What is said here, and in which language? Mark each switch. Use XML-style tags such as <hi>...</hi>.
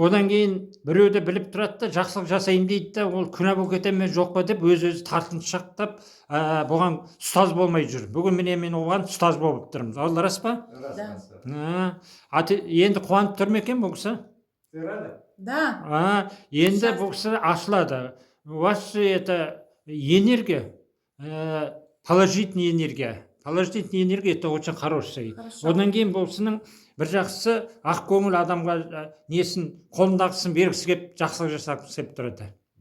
<kk>Одан кейін біреуді біліп тұрады да жақсылық жасайын дейді да ол күнә болып кете ме жоқ па деп өз-өзі тартыншақтап бұған ұстаз болмай жүр. Бүгін мен оған ұстаз болып тұрмын. Ол рас па?</kk> <ru>Да.</ru> <kk>Енді қуанып тұр ма екен бұл кісі?</kk> <ru>Ты рада? Да.</ru> <kk>Енді бұл кісі ашылады.</kk> <ru>У вас это энергия, положительная энергия. Положительная энергия это очень хороший.</ru> <kk>Одан кейін бұл кісінің бір жақсысы ақ көңіл адамға несін қолындағысын бергісі келіп жақсылық жасағысы келіп тұрады.</kk>